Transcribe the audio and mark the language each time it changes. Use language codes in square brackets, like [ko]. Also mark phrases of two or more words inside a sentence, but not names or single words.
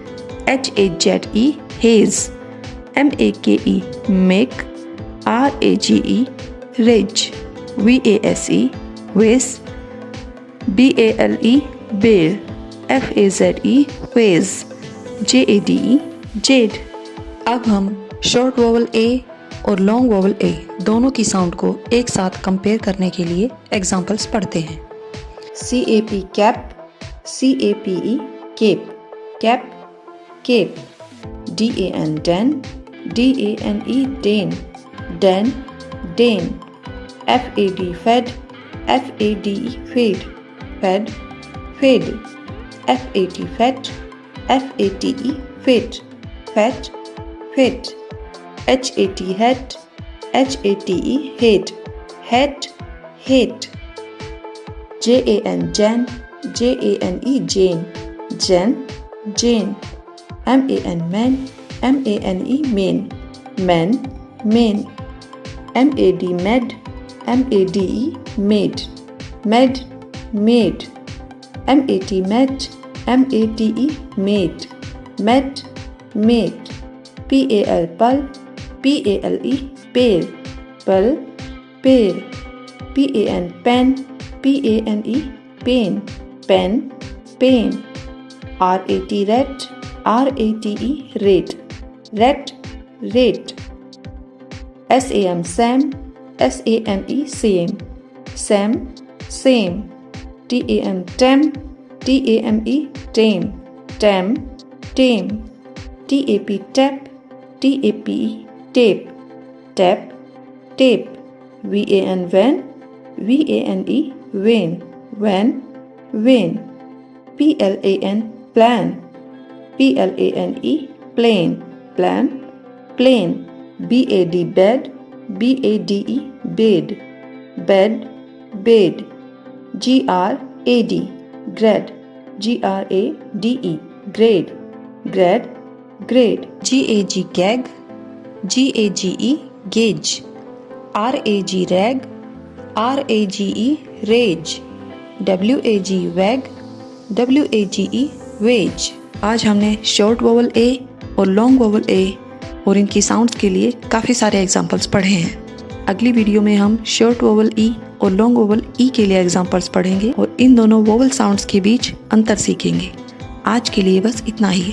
[en] HAZE haze, MAKE make, RAGE rage, VASE vase, BALE bear, FAZE vase, JADE jade। [hi] अब हम [en] short vowel A [hi] और [en] long vowel A [hi] दोनों की साउंड को एक साथ कंपेयर करने के लिए एग्जाम्पल्स पढ़ते हैं। [en] CAP कैप, CAPE cape, cap cape, DAN डैन, DANE Dane, Dan Dane, FAD फेड, FADE fade, fade fade, FAT फैट, F-A-T-E fit, fat, fit. H-A-T hat, H-A-T-E hate, hat, hate. J-A-N Jan, J-A-N-E Jane, Jan, Jane. M-A-N man, M-A-N-E main, man, main. M-A-D mad, M-A-D-E maid, mad, maid. M-A-T mat, M-A-T-E maid, mat, maid. P-A-L pal, P-A-L-E pale, pal, pale. P-A-N pen, P-A-N-E pain, pen, pain. R-A-T rat, R-A-T-E rate, rat, rate. S-A-M Sam, S-A-M-E same, Sam, same. T-A-M tam, T-A-M-E tame, tam, tame. T-A-P tap, T-A-P-E tape, tap, tape. V-A-N van, V-A-N-E vain, van, vain. P-L-A-N plan, P-L-A-N-E plain, plan, plain. B-A-D bed, B-A-D-E bed, bed, bed. G-R-A-D grad, G-R-A-D-E grade, grad, grade. G-A-G gag, G-A-G-E gauge. R-A-G rag, R-A-G-E rage. W-A-G wag, W-A-G-E wage. [hi] आज हमने [en] short vowel A [hi] और [en] long vowel A [hi] और इनकी साउंड्स के लिए काफ़ी सारे एग्जाम्पल्स पढ़े हैं। अगली वीडियो में हम [en] short vowel E [hi] और [en] long vowel E [hi] के लिए एग्जाम्पल्स पढ़ेंगे और इन दोनों [en] vowel sounds [hi] के बीच अंतर सीखेंगे। आज के लिए बस इतना ही।